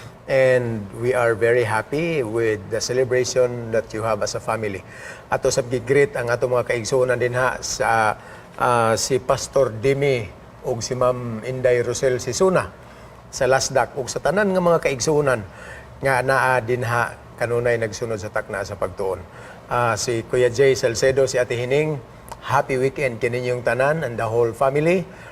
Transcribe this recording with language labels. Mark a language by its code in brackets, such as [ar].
[en] And we are very happy with the celebration that you have as a family. [ceb] Ato sab gi-greet ang ato mga kaigsuonan dinha sa si Pastor Dimi ug si Ma'am Inday Rosel Sisuna sa Lasdak ug sa tanan nga mga kaigsuonan nga naa dinha kanunay nagsunod sa Takna sa Pagtuon. Si Kuya Jay Salcedo, si Ate Hining, [en] happy weekend [ceb] kaninyong tanan [en] and the whole family.